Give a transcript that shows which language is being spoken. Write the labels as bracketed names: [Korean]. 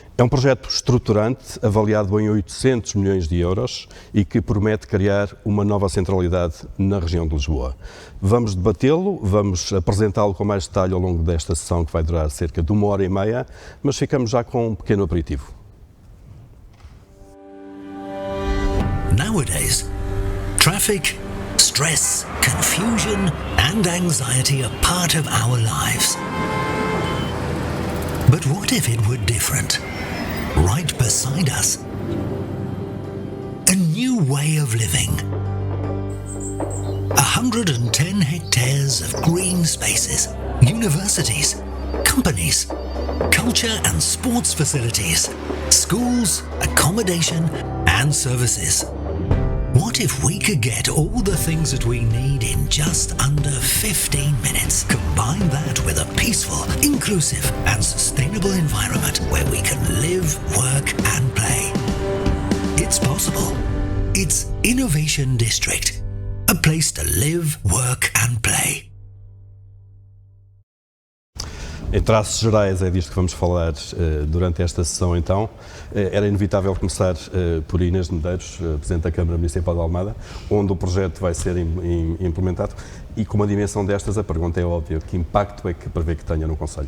[Portuguese] É um projeto estruturante, avaliado em 800 milhões de euros e que promete criar uma nova centralidade na região de Lisboa. Vamos debatê-lo, vamos apresentá-lo com mais detalhe ao longo desta sessão que vai durar cerca de 1h30, mas ficamos já com um pequeno aperitivo. [English] Nowadays, traffic, stress, confusion and anxiety are part of our lives. But what if it were different? Right beside us, a new way of living. 110 hectares of green spaces, universities, companies, culture and sports facilities, schools, accommodation and services. What if we could get all the things that we need in just under 15 minutes? Combine that with a peaceful, inclusive and sustainable environment where we can live, work and play. It's possible. It's Innovation District. A place to live, work and play. [Portuguese] Em traços gerais é disto que vamos falar durante esta sessão então. Era inevitável começar por Inês de Medeiros, Presidente da Câmara Municipal de Almada, onde o projeto vai ser implementado e com uma dimensão destas a pergunta é óbvia, que impacto é que prevê que tenha no Conselho?